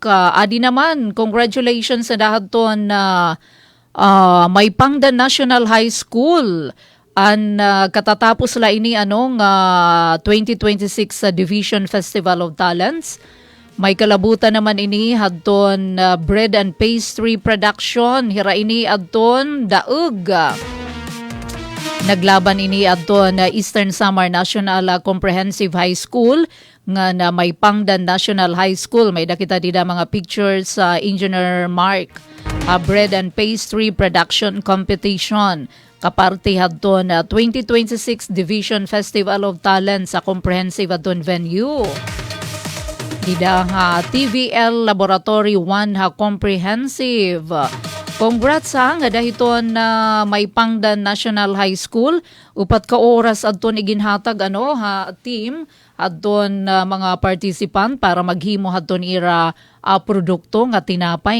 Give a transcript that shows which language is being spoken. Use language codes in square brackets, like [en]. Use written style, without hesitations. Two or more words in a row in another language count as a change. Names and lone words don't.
[war] Adi naman, congratulations sa dahaton na may Pangdan National High School katatapos la ini 2026 Division Festival of Talents. May kalabutan naman ini hadton [en] bread and pastry production [war] hira ini adton daug. Naglaban ini adton Eastern Samar National Comprehensive High School nga na may Pangdan National High School. May nakita dida mga pictures sa Engineer Mark. [en] Bread and pastry production competition. [war] Kaparte hadton 2026 Division Festival of Talents sa comprehensive adton venue. Dida TVL Laboratory 1 comprehensive. Congrats nga dahiton may Pangdan National High School. Upat ka oras adton iginhatag team adton mga participant para maghimo hadton ira produkto nga tinapay